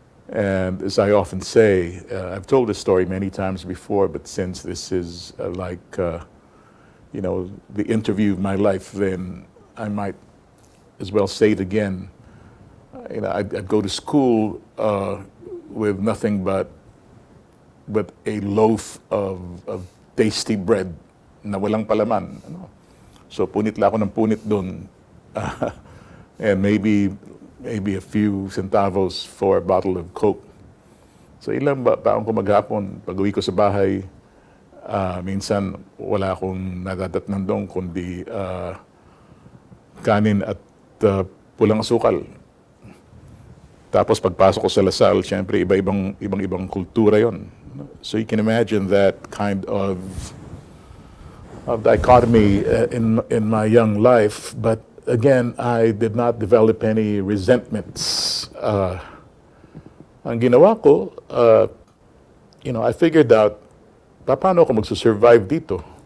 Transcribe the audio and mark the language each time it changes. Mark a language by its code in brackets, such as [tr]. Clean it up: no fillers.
[en] And as I often say, I've told this story many times before, but since this is the interview of my life, then I might as well say it again. I'd go to school with nothing but a loaf of tasty bread [tl] na walang palaman. So punit lang ako ng punit doon. [en] And maybe a few centavos for a bottle of Coke. [tl] So ilang baon ko maghapon, pag uwi ko sa bahay, minsan wala akong nadadatnan doon kundi kanin at pulang asukal. Tapos pagpasok ko sa Lasal, syempre ibang kultura yon. [en] So you can imagine that kind of dichotomy in my young life. But again, I did not develop any resentments. [tl] Ang ginawa ko, [en] I figured out [tl] paano ako magsusurvive dito?